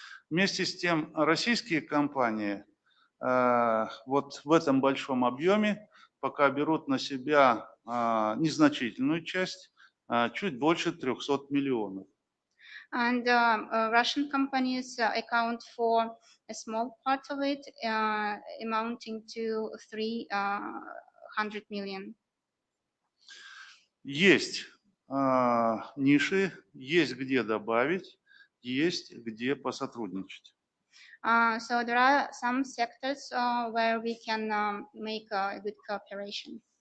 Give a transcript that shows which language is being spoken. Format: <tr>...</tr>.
<ru>Вместе с тем российские компании вот в этом большом объеме пока берут на себя незначительную часть, чуть больше 300 миллионов.</ru> <en>And Russian companies account for a small part of it, amounting to 300 million.</en> <ru>Есть ниши, есть где добавить, есть где посотрудничать.</ru> <en>So there are some sectors where we can make a good cooperation.</en>